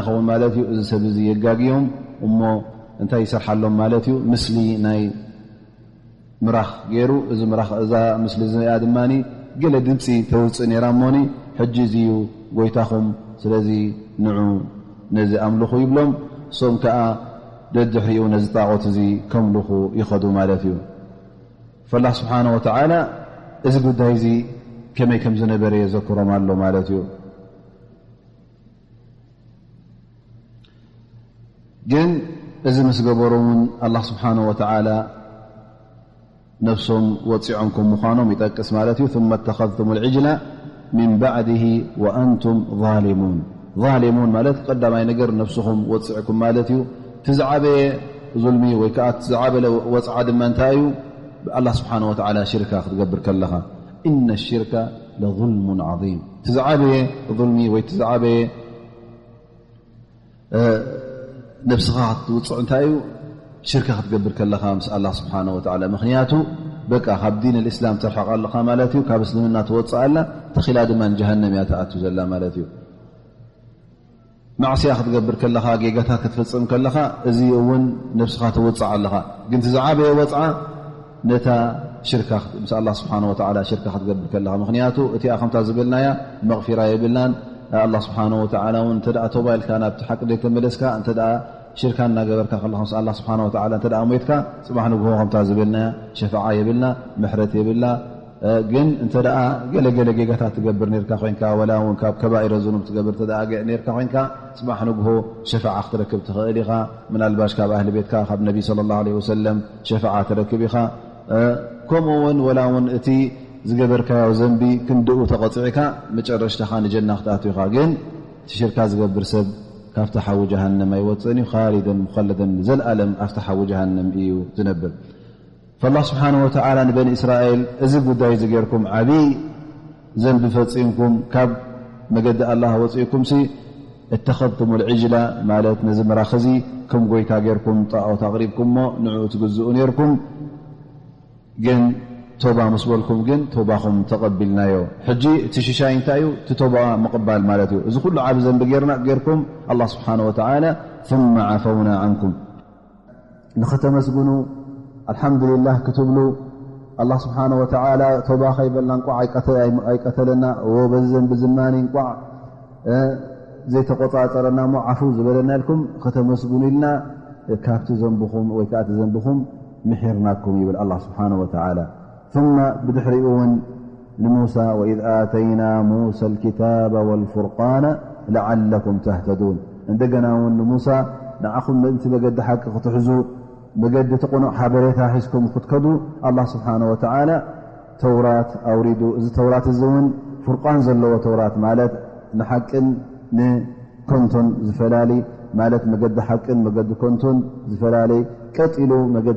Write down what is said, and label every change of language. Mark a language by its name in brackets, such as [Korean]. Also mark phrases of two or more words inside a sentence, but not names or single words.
[Tigrinya] ይኸውን ማለት እዩ እዚ ሰብ እዚ የጋግዮም እሞ እንታይ ይሰርሓሎም ማለት እዩ ምስሊ ናይ ምራኽ ገይሩ እዚ ምራኽ እዛ ምስሊ እዚኣ ድማኒ ገለ ድምፂ ተውፅእ ነራ እሞኒ ሕጂ እዚ እዩ ጎይታኹም ስለዚ ንዑ ነዚ ኣምልኹ ይብሎም እሶም ከዓ ደድሕሪኡ ነዚ ጣዖት እዚ ከምልኹ ይኸዱ ማለት እዩ። [Arabic] فالله سبحانه وتعالى [Tigrinya] እዚ ጉዳይ እዚ ከመይ ከም ዝነበረ የዘክሮም ኣሎ ማለት እዩ። ግን እዚ ምስ ገበሩ እውን [Arabic] الله سبحانه وتعالى [Tigrinya] ነፍሶም ወፂዖም ከም ምዃኖም ይጠቅስ ማለት እዩ። [Arabic] ثم اتخذتم العجل من بعده وأنتم ظالمون ظالمون [Tigrinya] ማለት ቀዳማይ ነገር ነፍስኹም ወፂዕኩም ማለት እዩ። ትዝዓበየ ظልሚ ወይ ከዓ ትዝዓበለ ወፅዓ ድማ እንታይ እዩ [Arabic] الله سبحانه وتعالى [Tigrinya] ሽርካ ክትገብር ከለኻ [Arabic] إن الشرك لظلم عظيم [Tigrinya] ትዝዓበየ ظልሚ ወይ ትዝዓበየ ነፍስኻ ክትውፅዕ እንታይ እዩ ሽርካ ክትገብር ከለኻ ምስ [Arabic] الله سبحانه وتعالى [Tigrinya] ምክንያቱ በቃ ካብ [Arabic] دين الإسلام [Tigrinya] ተርሐቕ ኣለኻ ማለት እዩ። ካብ እስልምና ትወፅእ ኣላ ተኺላ ድማ ጀሃነም እያ ተኣቱ ዘላ ማለት እዩ። ማዕስያ ክትገብር ከለኻ ጌጋታት ክትፈፅም ከለኻ እዚ እውን ነፍስኻ ትውፅዕ ኣለኻ። ግን ትዝዓበየ ወፅዓ ነታ ሽርካ ምስ [Arabic] الله سبحانه وتعالى [Tigrinya] ሽርካ ክትገብር ከለኻ ምክንያቱ እቲኣ ከምታ ዝብልናያ መغፊራ የብልናን [Arabic] الله سبحانه وتعالى [Tigrinya] እውን እንተደኣ ተውባ ኢልካ ናብቲ ሓቂ ተመለስካ እንተደኣ ሽርካ እናገበርካ ከለኻ ምስ [Arabic] الله سبحانه وتعالى [Tigrinya] እንተደኣ ሞትካ ፅባሕ ንግሆ ከምታ ዝብልናያ ሸፋዓ የብልና ምሕረት የብልና። ግን እንተደኣ ገለገለ ጌጋታት ትገብር ነርካ ኮይንካ ወላ እውን ካብ [Arabic] كبائر الذنوب [Tigrinya] ትገብር ተደኣ ነርካ ኮይንካ ፅባሕ ንግሆ ሸፋዓ ክትረክብ ትኽእል ኢኻ። ምናልባሽ ካብ ኣህሊ ቤትካ ካብ ነቢ [Arabic] صلى الله عليه وسلم [Tigrinya] ሸፋዓ ትረክብ ኢኻ። ከምኡ ውን ወላ እውን እቲ ዝገበርካዮ ዘንቢ ክንድኡ ተቐፅዒካ መጨረሽተኻ ንጀና ክትኣቱ ኢኻ። ግን እቲ ሽርካ ዝገብር ሰብ ካብቲ ሓዊ ጀሃነም ኣይወፅእን እዩ [Arabic] خالدين مخلدين [Tigrinya] ዘለኣለም ኣብቲ ሓዊ ጀሃነም እዩ ዝነብር። [Arabic] فالله سبحانه وتعالى [Tigrinya] ንበኒ እስራኤል እዚ ጉዳይ ዝገርኩም ዓብይ ዘንቢ ፈፂምኩም ካብ መገዲ الله ወፂእኩም [Arabic] اتخذتم العجل [Tigrinya] ማለት ነዚ ምራኽ እዚ ከም ጎይታ ጌርኩም ጣዖት ኣቕሪብኩም ሞ ንዕኡ ትግዝኡ ነርኩም። ግን ቶባ ምስ በልኩም ግን ቶባኹም ተቐቢልናዮ። ሕጂ እቲ ሽሻይ እንታይ እዩ እቲ ቶባ ምቕባል ማለት እዩ። እዚ ኩሉ ዓብ ዘንቢ ጌርኩም [Arabic] الله سبحانه وتعالى ثم عفونا عنكم [Tigrinya] ንኸተመስግኑ الحمدلله ክትብሉ [Arabic] الله سبحانه وتعالى [Tigrinya] ቶባ ኸይበልና እንቋዕ ኣይቀተለና በዚ ዘንቢ ዝማኒ እንቋዕ ዘይተቆፃፀረና ሞ ዓፉ ዝበለና ኢልኩም ከተመስግኑ ኢልና ካብቲ ዘንብኹም ወይ ከዓ እቲ ዘንብኹም ምሕርናኩም ይብል [Arabic] الله سبحانه وتعالى ثم بدحرئ لموسى وإذ آتينا موسى الكتاب والفرقان لعلكم تهتدون [Tigrinya] እንደገና ውን لموسى ንዓኹም ምእንቲ መገዲ ሓቂ ክትሕዙ መገዲ ተቆኑዕ ሓበሬታ ሒዝኩም ክትከዱ [Arabic] الله سبحانه وتعالى [Tigrinya] ተውራት ኣውሪዱ እዚ ተውራት እዚ እውን ፍርቃን ዘለዎ ተውራት ማለት ንሓቅን ንኮንቶን ዝፈላለይ ማለት መገዲ ሓቅን መገዲ ኮንቶን ዝፈላለይ ቀጢሉ መገዲ